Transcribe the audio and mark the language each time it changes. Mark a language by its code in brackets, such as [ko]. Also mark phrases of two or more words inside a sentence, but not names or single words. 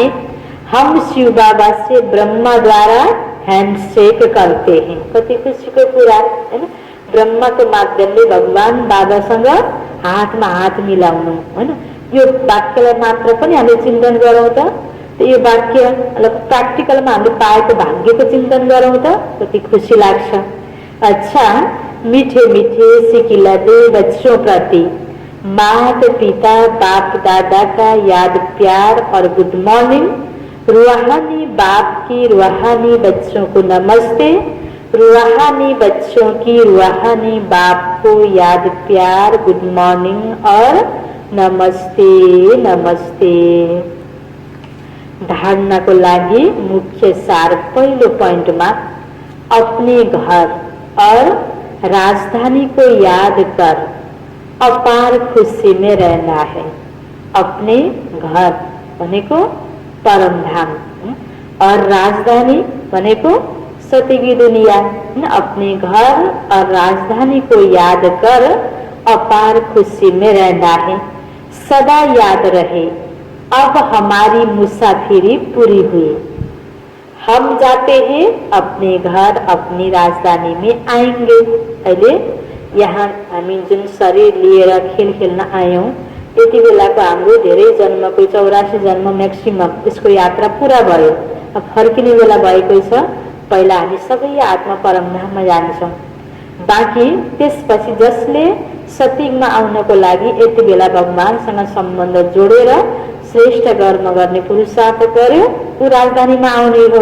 [hi] हम शिव बाबा से ब्रह्मा द्वारा हैंडशेक करते हैं। [ne] कति खुशीको कुरा हैन। ब्रह्माको माध्यमले भगवान बाबासँग हातमा हात मिलाउनु हैन। यो वाक्यलाई मात्र पनि हामीले चिन्तन गरौँ त यो वाक्य प्र्याक्टिकलमा हामीले पाएको भाग्यको चिन्तन गरौँ त कति खुशी लाग्छ। [hi] अच्छा, मीठे मीठे सिकिलदे बच्चों प्रति माता पिता बाप दादा का याद प्यार और [en] good morning. [hi] रूहानी बाप की रूहानी बच्चों को नमस्ते। रूहानी बच्चों की रूहानी बाप को याद प्यार [en] good morning [hi] और नमस्ते नमस्ते। [ne] धारणा को लागि मुख्य सार पहिलो पॉइंटमा [hi] अपने घर और राजधानी को याद कर अपार खुशी में रहना है। अपने घर [ne] भनेको परमधाम और राजधानी भनेको सतीकी दुनिया। [hi] अपने घर और राजधानी को याद कर अपार खुशी में रहना है। सदा याद रहे अब हमारी मुसाफिरी पूरी हुई। हम जाते हैं अपने घर, अपनी राजधानी में आएंगे। [ne] अहिले यहाँ हामी जुन शरीर लिएर खेल खेल्न आयौं, यति बेलाको हाम्रो धेरै जन्मको 84 जन्म म्याक्सिमम यसको यात्रा पूरा भयो। अब फर्किने बेला भएको छ। पहिला हामी सबै आत्मा परमधाममा जान्छौं। बाँकी त्यसपछि जसले सतयुगमा आउनको लागि यति बेला भगवानसँग सम्बन्ध जोडेर श्रेष्ठ कर्म गर्ने पुरुषार्थ गर्यो, ऊ राजधानीमा आउने हो।